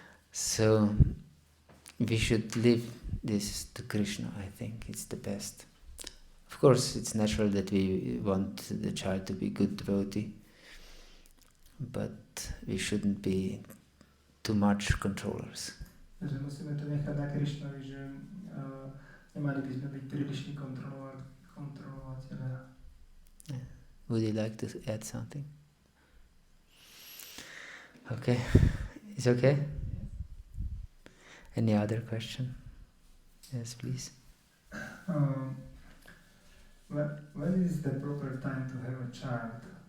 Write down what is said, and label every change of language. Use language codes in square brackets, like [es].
[en] So we should live this to Krishna, I think it's the best. Of course, it's natural that we want the child to be good devotee, but we shouldn't be too much controllers. [sk] Takže musíme to nechať na Krišnovi, že nemali by sme byť prílišní kontrolovateľia. [en] Would you like to add something? Okay, it's okay? Any other question? Yes, please. When is the proper time to have a child?